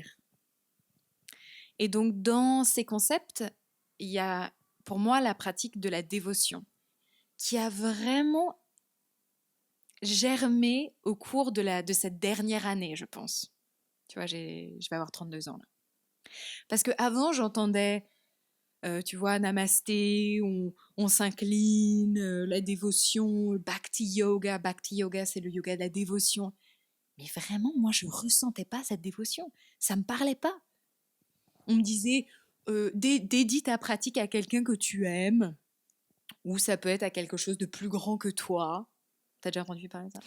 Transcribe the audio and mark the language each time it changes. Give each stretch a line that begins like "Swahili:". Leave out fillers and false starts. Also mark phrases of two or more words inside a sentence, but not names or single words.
French: Et donc dans ces concepts, il y a pour moi la pratique de la dévotion, qui a vraiment germé au cours de cette dernière année, je pense. Tu vois, je vais avoir 32 ans là. Parce qu'avant, j'entendais, tu vois, namasté, on s'incline, la dévotion, le
Sanskrit: bhakti yoga. Bhakti yoga,
French: c'est le yoga de la dévotion. Mais vraiment, moi, je ressentais pas cette dévotion. Ça me parlait pas. On me disait, dédie ta pratique à quelqu'un que tu aimes, ou ça peut être à quelque chose de plus grand que toi. T'as déjà entendu parler de ça?